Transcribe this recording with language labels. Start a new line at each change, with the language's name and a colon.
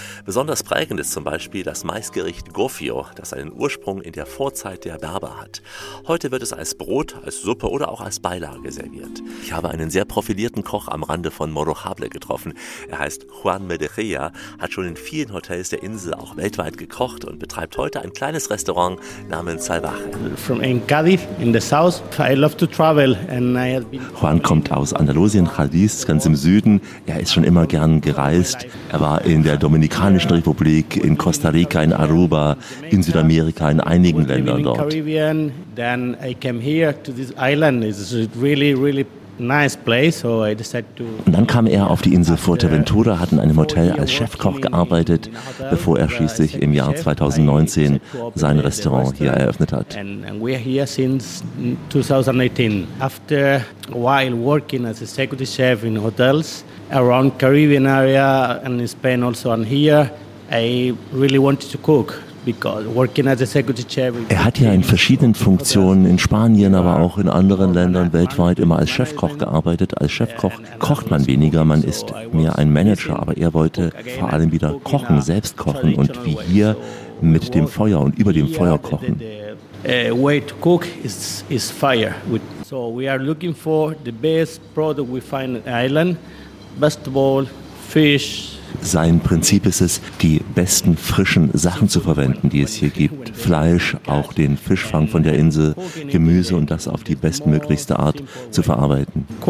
German: Besonders prägend ist zum Beispiel das Maisgericht Gofio, das seinen Ursprung in der Vorzeit der Berber hat. Heute wird es als Brot, als Suppe oder auch als Beilage serviert. Ich habe einen sehr profilierten Koch am Rande von Morojable getroffen. Er heißt Juan Medejia, hat schon in vielen Hotels der Insel auch weltweit gekocht und betreibt heute ein kleines Restaurant namens Salvaje.
English: From in Cádiz, in the south, I love to travel.
German: Juan kommt aus Andalusien, Cádiz, ganz im Süden. Er ist schon immer gern gereist. Er war in der Dominikanischen Republik, in Costa Rica, in Aruba, in Südamerika, in einigen Ländern dort.
English: Then I came here to this island. It's really, really nice place. So I decided to.
German: Und dann kam er auf die Insel Fuerteventura, hat in einem Hotel als Chefkoch gearbeitet, bevor er schließlich im Jahr 2019 sein Restaurant hier eröffnet hat.
English: And we're here since 2018. After a while working as executive chef in hotels around Caribbean area and in Spain also and here, I really wanted to cook.
German: Er hat ja in verschiedenen Funktionen in Spanien, aber auch in anderen Ländern weltweit immer als Chefkoch gearbeitet. Als Chefkoch kocht man weniger, man ist mehr ein Manager, aber er wollte vor allem wieder kochen, selbst kochen und wie hier mit dem Feuer und über dem Feuer kochen.
English: Way to cook is fire. So we are looking for the best product we find on the island. Best of all, fish.
German: Sein Prinzip ist es, die besten frischen Sachen zu verwenden, die es hier gibt. Fleisch, auch den Fischfang von der Insel, Gemüse und das auf die bestmöglichste Art zu verarbeiten.